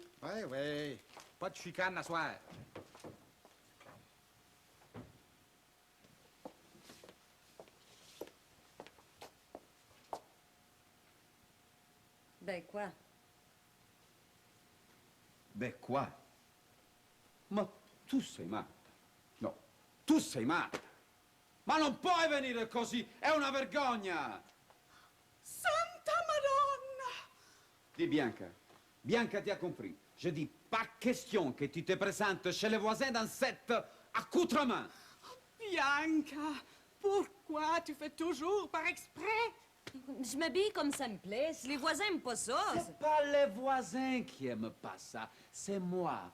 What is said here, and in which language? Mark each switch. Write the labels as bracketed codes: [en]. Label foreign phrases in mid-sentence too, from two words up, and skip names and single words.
[fr] Ouais, ouais. Pas de chicane à soir. Ben quoi? Ben quoi? [it] Ma tu sei matta. No, tu sei matta. Ma non puoi venire così, è una vergogna! Santa Madonna! [fr] Dis Bianca. Bianca ti ha compris. Je dis pas question que tu te présentes chez les voisins dans cet accoutrement. Bianca, pourquoi tu fais toujours par exprès? Je m'habille comme ça me plaît. Si les voisins aiment pas ça... C'est pas les voisins qui aiment pas ça, c'est moi.